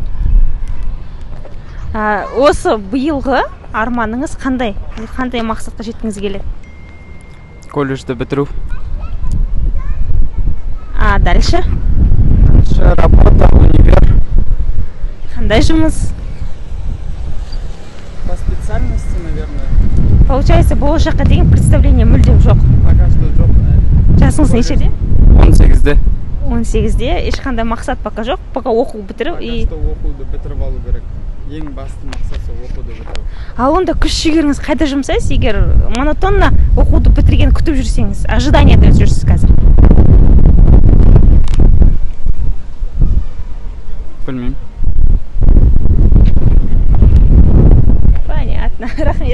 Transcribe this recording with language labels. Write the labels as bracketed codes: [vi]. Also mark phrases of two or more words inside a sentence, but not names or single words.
[kk] Осы биылғы арманыңыз қандай? Қандай мақсатқа жеткіңіз келеді? Колледжді бітіру. [ru] Дальше? Дальше работа, универ. [kk] Қандай жұмыс? [ru] По специальности, наверное. Получается, [kk] болашаққа деген представление мүлдем жоқ. [ru] Пока что [kk] жоқ. Жасыңыз нешеде? 18-де. 18-де ешқандай мақсат пока жоқ, пока оқу бітіріп и... [ru] Пока что [kk] оқуды бітіріп алу керек. Ең басты мақсат сол оқуды бітіру. Ал онда күш-жігеріңіз қайда жұмсайсыз, егер монотонно оқуды бітірген күтіп жүрсеңіз, ожиданияда жүрсіз қазір? Білмеймін. Понятно, рахмет.